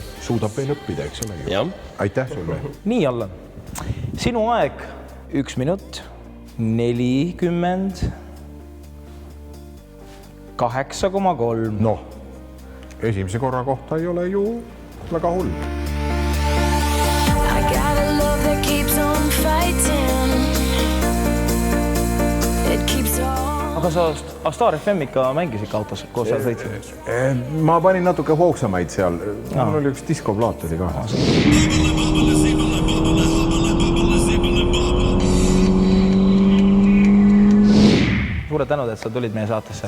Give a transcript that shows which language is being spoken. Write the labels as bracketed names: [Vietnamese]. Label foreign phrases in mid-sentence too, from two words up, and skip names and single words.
[Estonian] Suudab veel õppida, eks ole? Jah. Aitäh sulle. Nii, Allan. Sinu aeg 1 minut 40 8,3. Noh, esimese korra kohta ei ole ju väga hull. [English] I got a love that keeps on fighting. It keeps on. [Estonian] Aga sa Star FM ikka mängis ikka autos, koos seal sõitsid? Ma panin natuke hoogsamaid seal. Mul oli üks diskoplaat oli ka. Suure tänud, et sa tulid meie saatesse.